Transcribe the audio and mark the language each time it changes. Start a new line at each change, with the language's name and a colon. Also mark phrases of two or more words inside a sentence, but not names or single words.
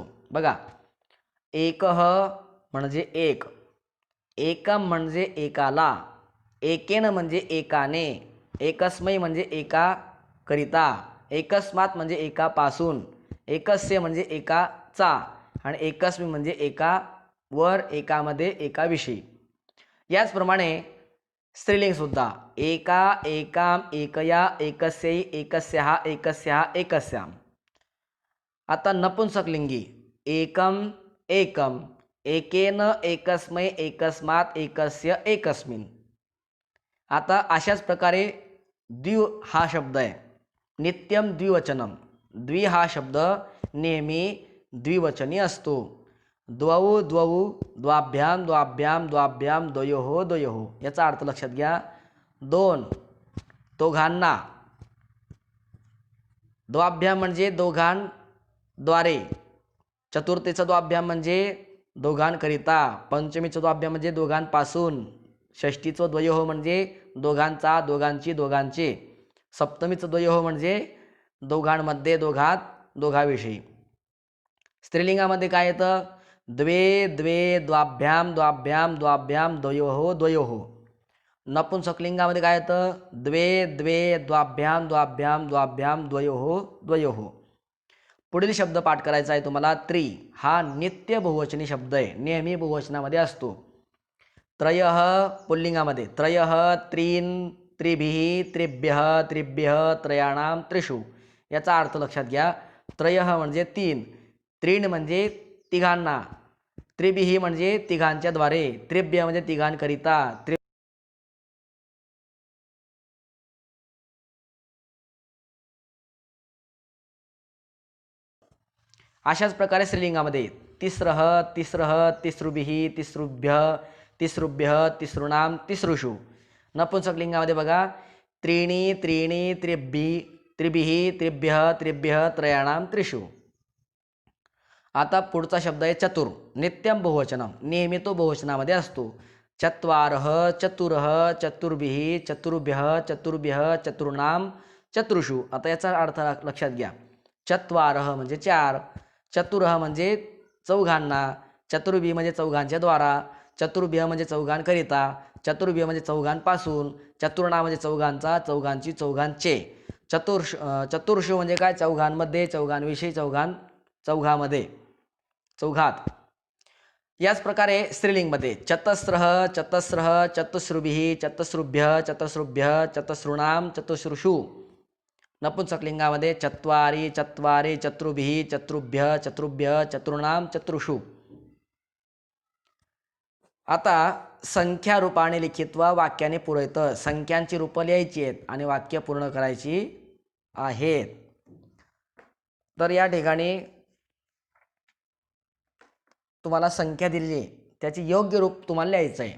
Marathi: बघा, एकः म्हणजे एक, एकम म्हणजे एकाला, एकेन म्हणजे एकाने, एकस्मै म्हणजे एका करिता, एकस्मात म्हणजे एकापासून, एकस्य म्हणजे एकाचा आणि एकस्मी म्हणजे एका वर, एकामध्ये, एकाविषयी. याचप्रमाणे स्त्रीलिंग सुद्धा एका,
Sanskrit: एकाम, एकया, एकस्यै, एकस्याः, एकस्याः, एकस्याम.
Marathi: आता नपुंसकलिंगी
Sanskrit: एकम, एकम, एकेन, एकस्मै, एकस्मात, एकस्य, एकस्मिन.
Marathi: आता अशाच प्रकारे द्वि हा शब्द आहे,
Sanskrit: नित्यम द्विवचनम.
Marathi: द्वि हा शब्द नेहमी द्विवचनी असतो.
Sanskrit: द्वौ द्वौ, द्वाभ्याम द्वाभ्याम द्वाभ्याम, द्वयोः द्वयोः.
Marathi: याचा अर्थ लक्षात घ्या. दोन, दोघांना. द्वाभ्याम म्हणजे दोघांद्वारे, चतुर्थीचा द्वाभ्याम म्हणजे दोघांकरिता, पंचमीचा द्वाभ्याम म्हणजे दोघांपासून, षष्टीचं द्वयोः म्हणजे दोघांचा, दोघांची, दोघांचे, सप्तमीचं द्वयोः म्हणजे दोघांमध्ये, दोघात, दोघाविषयी. स्त्रीलिंगामध्ये काय येतं?
Sanskrit: द्वे द्वे, द्वाभ्याम द्वाभ्याम द्वाभ्याम, द्वयोः द्वयोः.
Marathi: नपुंसकलिंगामध्ये काय येतं?
Sanskrit: द्वे द्वे, द्वाभ्याम द्वाभ्याम द्वाभ्याम, द्वयोः द्वयोः.
Marathi: पुढील शब्द पाठ करायचा आहे तुम्हाला. त्रि हा नित्य बहुवचनी शब्द आहे, नेहमी बहुवचनामध्ये असतो.
Sanskrit: त्रयः पुल्लिंगामध्ये, त्रयः त्रीन, त्रिभिः, त्रिभ्यः, त्रिभ्यः, त्रयाणाम, त्रिषु.
Marathi: याचा अर्थ लक्षात घ्या. त्रयः म्हणजे 3, त्रीण म्हणजे तिघांना, त्रिभिः म्हणजे तिघांच्या द्वारे, त्रिभ्य म्हणजे तिघांकरिता, अशाच प्रकारे स्त्रीलिंगामध्ये
Sanskrit: तिस्रः, तिस्रः, तिसृभिः, तिसृभ्यः, तिसृभ्यः, तिसृणाम, तिसृषु.
Marathi: नपुंसकलिंगामध्ये बघा,
Sanskrit: त्रीणि, त्रीणि, त्रिभिः, त्रिभ्यः, त्रिभ्यः, त्रयाणाम, त्रिषु.
Marathi: आता पुढचा शब्द आहे चतुर.
Sanskrit: नित्यम बहुवचनम,
Marathi: नेहमी तो बहुवचनामध्ये असतो.
Sanskrit: चत्वारः, चतुरः, चतुर्भिः, चतुर्भ्यः, चतुर्भ्यः, चतुर्णाम, चतुर्षु.
Marathi: आता याचा अर्थ लक्षात घ्या. चत्वारः म्हणजे 4, चतुरः म्हणजे चौघांना, चतुर्भिः म्हणजे चौघांच्या द्वारा, चतुर्भ्यः म्हणजे चौघांकरिता, चतुर्भ्यः म्हणजे चौघांपासून, चतुर्णा म्हणजे चौघांचा, चौघांची, चौघांचे, चतुर्षु म्हणजे काय? चौघांमध्ये, चौघांविषयी, चौघामध्ये, चौघात. याच प्रकारे स्त्रीलिंगमध्ये
Sanskrit: चतस्रः, चतस्रः, चतुस्रुभिः, चतस्रुभ्यः, चतस्रुभ्यः, चतस्रुणाम, चतुस्रुषु. नपुंसकलिंगामध्ये चत्वारि, चत्वारि, चतुर्भिः, चतुर्भ्यः, चतुर्भ्यः, चतुर्णाम, चतुर्षु.
Marathi: आता संख्या रूपाने लिखित्वा वाक्याने पुरवतं. संख्यांची रूपं लिहायची आहेत आणि वाक्य पूर्ण करायची आहेत. तर या ठिकाणी तुम्हाला संख्या दिलेली आहे, त्याचे योग्य रूप तुम्हाला लिहायचं आहे.